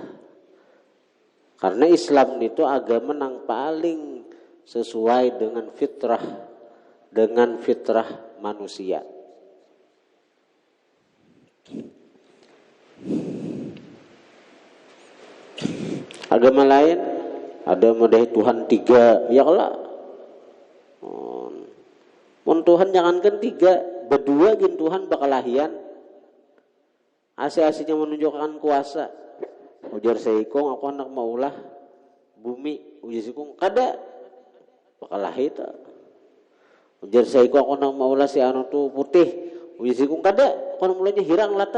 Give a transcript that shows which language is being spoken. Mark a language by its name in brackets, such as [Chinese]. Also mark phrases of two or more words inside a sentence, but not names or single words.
[Indonesian] Karena Islam itu agama yang paling sesuai dengan fitrah manusia. Agama lain ada model Tuhan 3, [Arabic] ya Allah. [Banjar] Mun Tuhan jangankan 3, berdua gin Tuhan bakal lahian. [Indonesian] Asli-aslinya menunjukkan kuasa. [Banjar] Ujar seikong aku anak maulah bumi, ujar seikong kada bakal lahir. Ujar seikong aku anak maulah si anu tu putih, ujar seikong kada kono mulanya hirang latat.